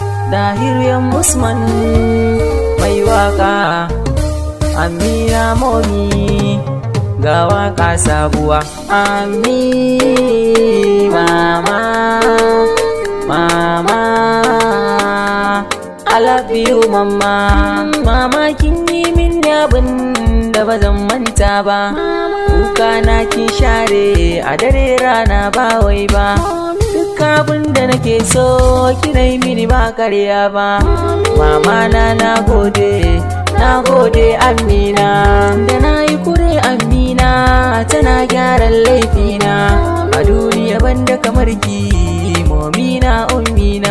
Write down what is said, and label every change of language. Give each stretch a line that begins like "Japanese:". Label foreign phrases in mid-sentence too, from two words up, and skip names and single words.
Hausa: Dahiru Usman mai waka Ammi na Momy ga waka sabuwa. Ammi mama mama
English: I love you
Hausa: mama. Mama kin yi min abin da ba zan manta ba, kuka na kin share a dare rana ba wai ba, duk abin da nake so kina yi mini ba karya ba. Mama na gode Amina, da na yi kure Amina tana gyaran laifina, a duniya banda kamar ki Momy na ummi na,